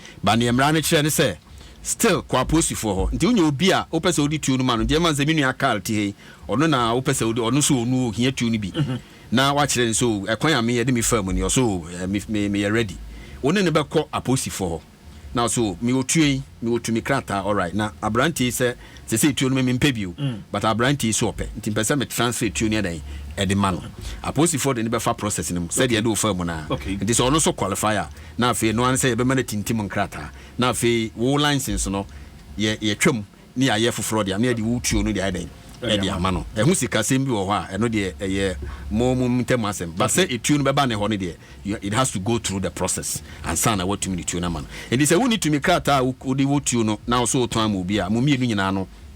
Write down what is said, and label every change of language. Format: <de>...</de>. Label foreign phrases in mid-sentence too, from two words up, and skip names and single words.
<ak>Ba neɛ mmara no kyerɛ ne sɛ, still kɔ apolisifoɔ hɔ. Nti wonya obi a wopɛ sɛ wode tuo no ma no, nti ɛma sɛ me nua Carl te ha yi, ɔno na wopɛ sɛ wode, ɔno nso ɔnu ohia tuo no bi. Mhm. Na wakyerɛ no sɛ, "O, ɛkwan a meyɛ de me fa mu ni," ɔso, "O, eh, me, me, meyɛ ready." Wo ne ne bɛkɔ apolisifoɔ hɔ. Na so, "Mewɔ tuo yi, mewɔ tumi krataa,</ak> <en>all right."</en> <ak>Na aberanteɛ yi sɛ, sɛ sɛ tuo no me, mempɛ bio. Mm. But aberanteɛ yi sɛ ɔpɛ. Nti mpɛ sɛ me transfer tuo no ɛdɛn, ɛde ma no. Apolisifoɔ de ne bɛfa process no mu, sɛdeɛ Okay. ɛde wo fa mu no a. Okay. Nti sɛ ɔno nso qualify a, na afei, no ara ne sɛ yɛbɛma no tintim nkrataa. Na afei, wo license no, yɛ, yɛtwam ne yɛayɛ foforɔ de, ama yɛde wo tuo no de ayɛ dɛn, Ɛde ɛde ama ama no. Ɛho sikasɛm bi wɔ hɔ a, ɛno deɛ, ɛyɛ mo, mo ntɛm asɛm.</ak> <en>But Okay.</en> <ak>sɛ etuo no bɛba ne hɔ no deɛ,</ak> <en>you, it has to go through the process.</en> <ak>Ansa na watumi de tuo no ama no. Nti sɛ wonni tumi krataa a wo, wode wo tuo no, na wo so wotɔn ama obi a, mo mmienu nyinaa no,</ak>